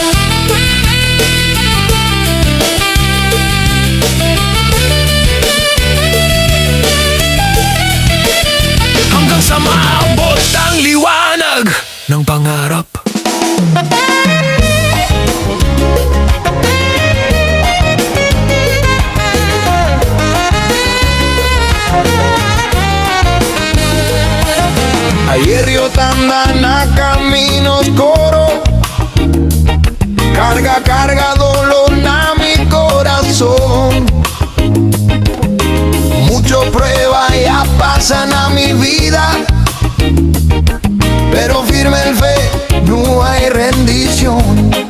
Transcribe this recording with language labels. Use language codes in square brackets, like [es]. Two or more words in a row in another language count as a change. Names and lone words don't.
[tl] Hanggang sa maabot ang liwanag ng pangarap. [cbk] Aéreo tanda na camino oscuro, carga, carga dolor na mi corazón. Mucho prueba ya pasan a mi vida, pero firme el fe, no hay rendición.